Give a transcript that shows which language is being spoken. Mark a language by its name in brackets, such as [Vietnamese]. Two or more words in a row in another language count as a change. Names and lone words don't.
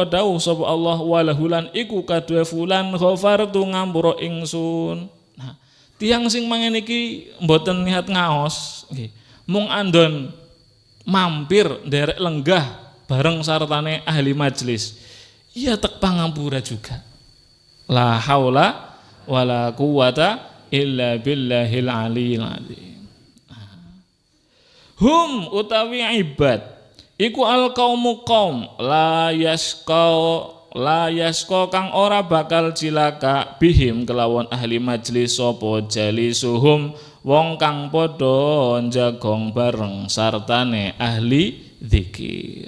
[Javanese] dawuh sapa Allah walahulan iku kadue fulan ghafartu ngampura ingsun tiang sing mangen iki mboten niat ngaos nggih mung andon mampir nderek lenggah bareng sartane ahli majlis iya tek pangampura juga [Arabic] لا حول ولا قوة إلا بالله العلي العظيم. [Javanese] Hum utawi ibad iku al qaumu qaum la yasqa kang ora bakal cilaka bihim kelawan ahli majlis sapa jalisuhum wong kang padha njagong bareng sartane ahli dzikir.